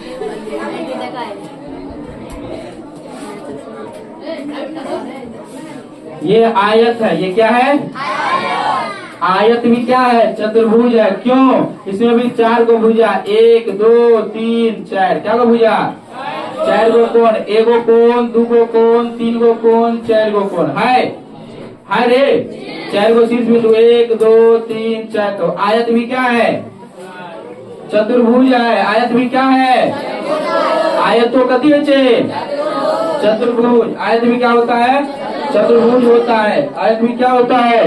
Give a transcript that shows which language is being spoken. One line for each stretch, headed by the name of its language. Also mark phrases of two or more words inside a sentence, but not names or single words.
Hindi: ये आयत है। ये क्या है? आयत भी क्या है? चतुर्भुज है। क्यों? इसमें भी 4 को भुजा, 1 2 3 4। क्या को भुजा? 4 गो कोण, 1 गो कोण, 2 गो कोण, 3 गो कोण, 4 गो कोण है रे। 4 गो शीर्ष बिंदु, 1 2 3 4। तो आयत भी क्या है? चतुर्भुज है। आयत भी क्या है? आयत तो कति है चतुर्भुज। आयत भी क्या होता है? चतुर्भुज होता है। आयत भी क्या होता है?